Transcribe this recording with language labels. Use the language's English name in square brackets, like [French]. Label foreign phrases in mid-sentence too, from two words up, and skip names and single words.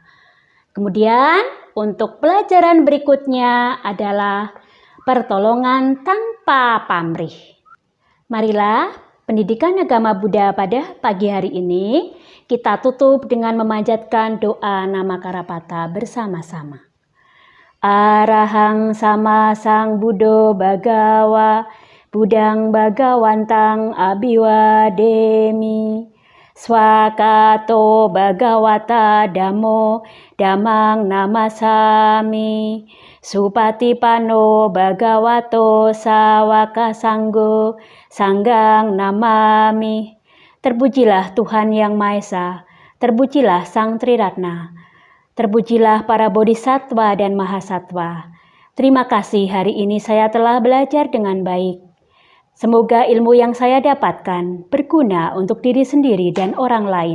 [Indonesian] Kemudian untuk pelajaran berikutnya adalah pertolongan tanpa pamrih. Marilah pendidikan agama Buddha pada pagi hari ini kita tutup dengan memanjatkan doa Namakarapata bersama-sama. [Pali] Arahang sama sang Buddho Bhagawa, Budang Bhagawantang Abiwademi, Swakato Bhagawata Dhammo Dhammang Namasami, Supatipano Bhagavato Sawaka Sanggo Sanggang Namami. [Indonesian] Terpujilah Tuhan Yang Maha Esa, terpujilah Sang Triratna, terpujilah para bodhisattva dan mahasatwa. Terima kasih hari ini saya telah belajar dengan baik. Semoga ilmu yang saya dapatkan berguna untuk diri sendiri dan orang lain.